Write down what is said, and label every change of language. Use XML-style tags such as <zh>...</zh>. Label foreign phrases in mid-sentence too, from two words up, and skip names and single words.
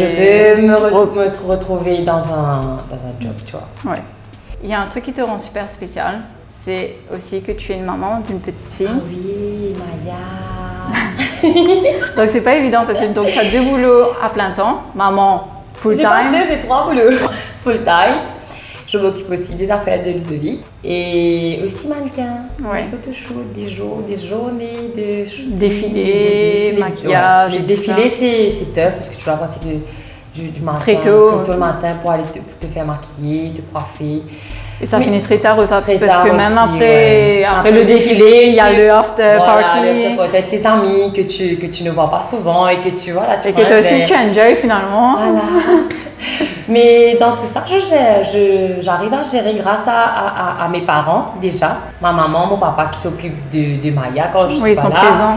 <fr>Je veux me retrouver dans un job, tu vois. Ouais. Il y a un truc qui te rend super spécial, c'est aussi que tu es une maman d'une petite fille. Ah oui, Maya. Donc c'est pas évident parce que tu as 2 boulots à plein temps, maman</fr> <en>full time.</en> <fr>J'ai pas 2, j'ai 3 boulots</fr> <en>full time.</en> <fr>Je m'occupe aussi des affaires de Ludovic et aussi mannequin. Ouais. Des photoshoot, des journées de défilés, maquillage. Les défilés c'est tough parce que tu dois partir du matin, très tôt le matin pour aller te faire maquiller, te coiffer. Et ça finit très tard aussi, parce que même aussi, après le défilé, il y a le</fr> <en>after party.</en> <fr>Peut-être tes amis que tu ne vois pas souvent et que tu vois là, tu et que toi aussi tu enjoy finalement. Voilà. Mais dans tout ça, j'arrive à gérer grâce à mes parents déjà. Ma maman, mon papa qui s'occupent de Maya quand je suis pas là. Oui, ils sont présents.</fr>